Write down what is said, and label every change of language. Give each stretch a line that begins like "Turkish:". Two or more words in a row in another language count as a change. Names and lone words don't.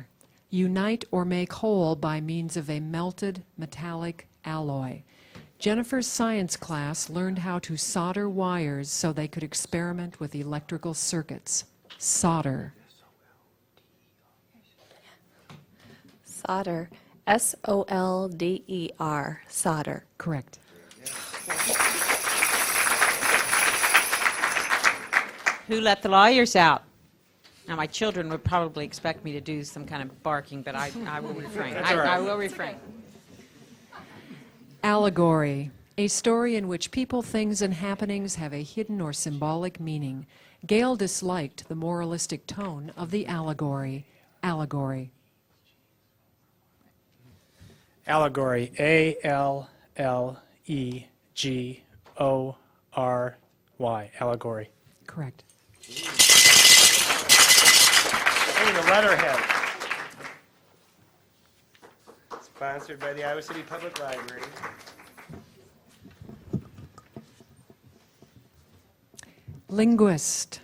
English: Unite or make whole by means of a melted metallic alloy. Jennifer's science class learned how to solder wires so they could experiment with electrical circuits. Solder. Solder. S-O-L-D-E-R. Solder. Correct. Who let the lawyers out? Now, my children would probably expect me to do some kind of barking, but I will refrain. I will refrain. Allegory. A story in which people, things, and happenings have a hidden or symbolic meaning. Gale disliked the moralistic tone of the allegory. Allegory. Allegory. A-L-L-E-G-O-R-Y. Allegory. Correct. Hey, the letterhead. Sponsored by the Iowa City Public Library. Linguist.